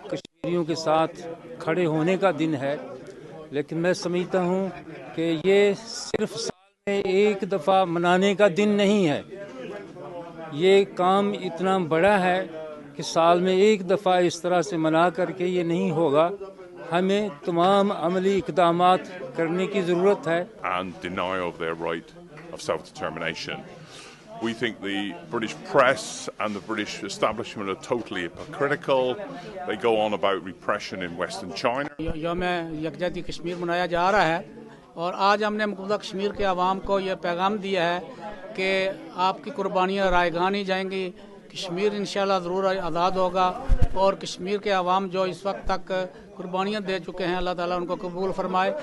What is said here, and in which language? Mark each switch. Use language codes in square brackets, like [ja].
[ur] کشمیریوں کے ساتھ کھڑے ہونے کا دن ہے، لیکن میں سمجھتا ہوں کہ یہ صرف سال میں ایک دفعہ منانے کا دن نہیں ہے۔ یہ کام اتنا بڑا ہے کہ سال میں ایک دفعہ اس طرح سے منا کر کے یہ نہیں ہوگا۔ ہمیں تمام عملی اقدامات کرنے کی ضرورت ہے۔ [en] And denial of their right of self-determination. We think the British press and the British establishment are totally hypocritical. They go on about repression in Western China. [ur] یوم یکجہتی کشمیر منایا جا رہا ہے، اور آج ہم نے مقبوضہ کشمیر کے عوام کو یہ پیغام دیا ہے کہ آپ کی قربانیاں رائے گاہ نہیں جائیں گی، کشمیر انشاءاللہ ضرور آزاد ہوگا، اور کشمیر کے عوام جو اس وقت تک قربانیاں دے چکے ہیں اللہ تعالیٰ ان کو قبول فرمائے۔